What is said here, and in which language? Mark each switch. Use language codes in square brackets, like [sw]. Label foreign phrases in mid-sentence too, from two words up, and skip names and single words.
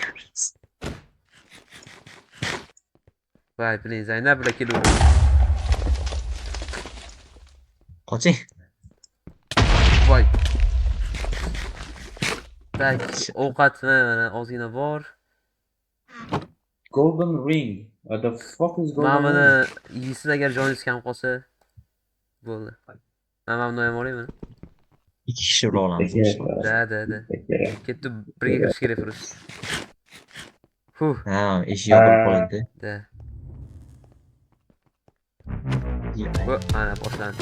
[uz] voy, blin, Zaynab bilan kelib. Qoching. Voy. Tak, ovqat mana ozgina bor. [en] Golden ring. What the fuck is golden [uz] Mana [en] ring? [uz] buni yeysiz agar joningiz kam qolsa bo'ldi. Mana buni ham olayman. 2 kishi urib olamiz. Da. Ketdi, birga kirish kerak turib. Ha, eshik yopilib qoldi. Da. Ana boshlandi.